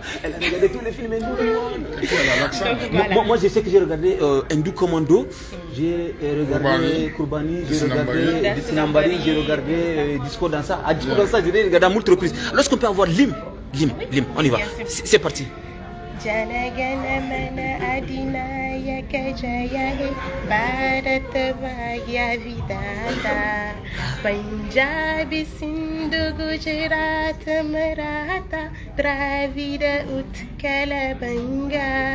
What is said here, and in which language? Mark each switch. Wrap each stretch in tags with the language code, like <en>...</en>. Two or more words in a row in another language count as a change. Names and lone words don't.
<fr>Elle a regardé tous les films hindous. Voilà. Moi, je sais que j'ai regardé Hindu Commando, j'ai regardé Kurbani, j'ai regardé Sinambari, j'ai regardé Disco Dansa. À Disco Dansa, j'ai regardé à moult reprises. Lorsqu'on peut avoir l'hymne, on y va. C'est parti.</fr> <bn>জনগণ মন অদিনায়ক জয় হে ভারত ভাগ্য বিদাতা পাঞ্জাবি সিন্ধু গুজরাট মারাঠা দ্রাবিড় উৎকলবঙ্গ</bn>